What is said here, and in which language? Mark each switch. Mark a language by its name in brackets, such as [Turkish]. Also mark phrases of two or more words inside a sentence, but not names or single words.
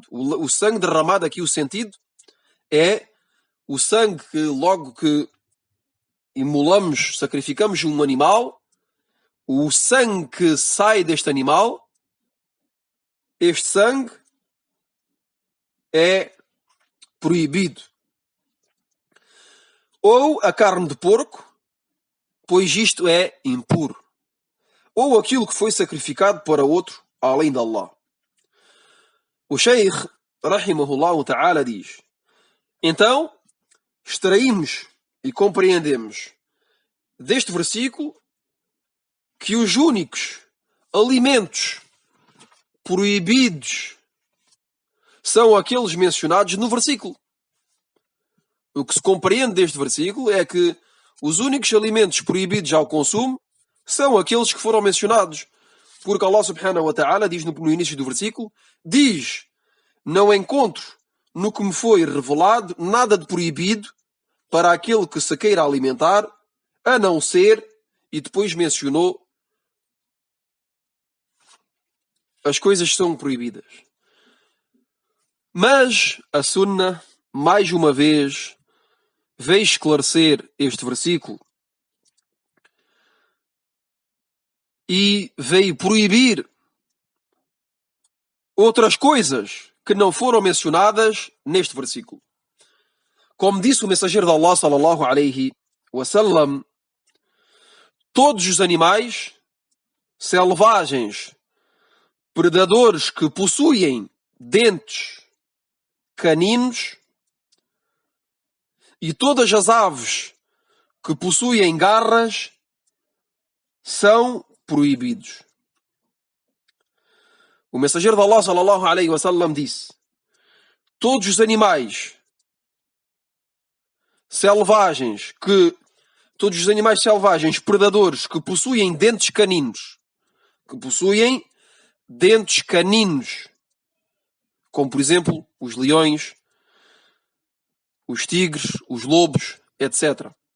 [Portuguese] O sangue derramado, aqui o sentido, é o sangue que logo que imolamos, sacrificamos um animal, o sangue que sai deste animal, este sangue é proibido. Ou a carne de porco, pois isto é impuro. Ou aquilo que foi sacrificado para outro, além de Allah. O Sheikh, [Arabic] رحمه الله تعالى, [Portuguese] diz: então, extraímos e compreendemos deste versículo que os únicos alimentos proibidos são aqueles mencionados no versículo. O que se compreende deste versículo é que os únicos alimentos proibidos ao consumo são aqueles que foram mencionados. Porque Allah [Arabic] سبحانه وتعالى [Portuguese] diz no início do versículo, diz: não encontro no que me foi revelado nada de proibido para aquele que se queira alimentar, a não ser, e depois mencionou as coisas que são proibidas. Mas a Sunna, mais uma vez, veio esclarecer este versículo e veio proibir outras coisas que não foram mencionadas neste versículo. Como disse o mensageiro de Allah [Arabic] صلى الله عليه وسلم, [Portuguese] todos os animais selvagens, predadores que possuem dentes caninos e todas as aves que possuem garras são proibidos. O mensageiro de Allah [Arabic] صلى الله عليه وسلم [Portuguese] disse: todos os animais selvagens predadores que possuem dentes caninos, como por exemplo os leões, os tigres, os lobos, etc.